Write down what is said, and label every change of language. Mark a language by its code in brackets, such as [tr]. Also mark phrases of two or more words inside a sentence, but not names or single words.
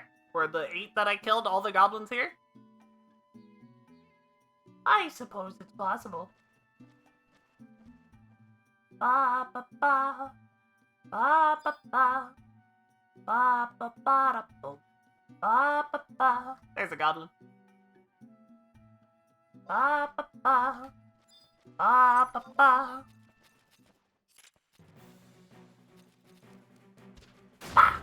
[en] Were the 8 that I killed all the goblins here? I suppose it's possible. Ba ba ba. Ba ba ba. Ba ba ba da bo. Ba ba ba. There's a goblin. Ba ba ba. Ba ba ba. Ah!